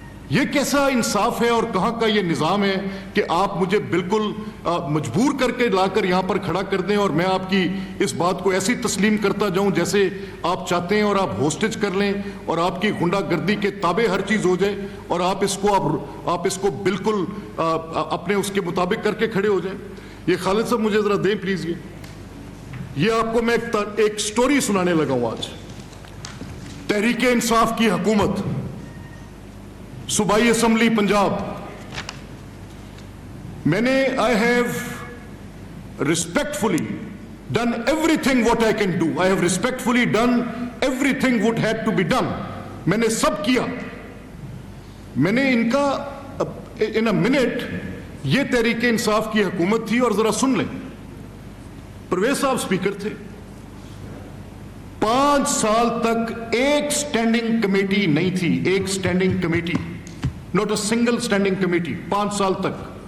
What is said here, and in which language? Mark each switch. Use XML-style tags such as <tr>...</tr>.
<ur>یہ کیسا انصاف ہے اور کہاں کا یہ نظام ہے کہ آپ مجھے بالکل مجبور کر کے لا کر یہاں پر کھڑا کر دیں اور میں آپ کی اس بات کو ایسی تسلیم کرتا جاؤں جیسے آپ چاہتے ہیں, اور آپ ہوسٹیج کر لیں اور آپ کی غنڈہ گردی کے تابع ہر چیز ہو جائے اور آپ اس کو بالکل اپنے اس کے مطابق کر کے کھڑے ہو جائیں. یہ خالد صاحب مجھے ذرا دیں پلیز. یہ آپ کو میں ایک سٹوری سنانے لگا ہوں آج. تحریک انصاف کی حکومت, صوبائی اسمبلی پنجاب, میں نے</ur> <en>I have respectfully done everything what I can do. I have respectfully done everything what had to be done.</en> <ur>میں نے سب کیا. میں نے ان کا</ur> <en>in a minute,</en> <ur>یہ تحریک انصاف کی حکومت تھی, اور ذرا سن لیں. پرویز صاحب سپیکر تھے. 5 سال تک ایک سٹینڈنگ کمیٹی نہیں تھی, ایک standing committee,</ur> <en>Not a single standing committee.</en> <ur>5 سال تک.</ur>